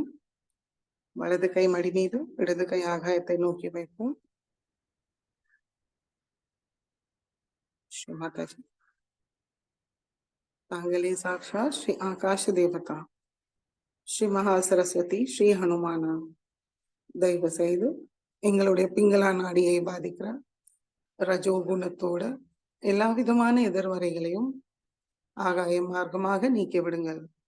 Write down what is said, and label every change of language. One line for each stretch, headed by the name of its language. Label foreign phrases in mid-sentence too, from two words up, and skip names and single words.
Tamil: வலது கை மடி மீது இடது கை ஆகாயத்தை நோக்கி வைப்போம்.
Sanskrit: श्री माता जी तांगले साक्षात श्री आकाश देवता
Tamil: ஸ்ரீ மகா சரஸ்வதி ஸ்ரீ ஹனுமானா தயவு செய்து எங்களுடைய பிங்களா நாடியை பாதிக்கிற ரஜோகுணத்தோட எல்லா விதமான எதிர்மறைகளையும் ஆகாய மார்க்கமாக நீக்கி விடுங்கள்.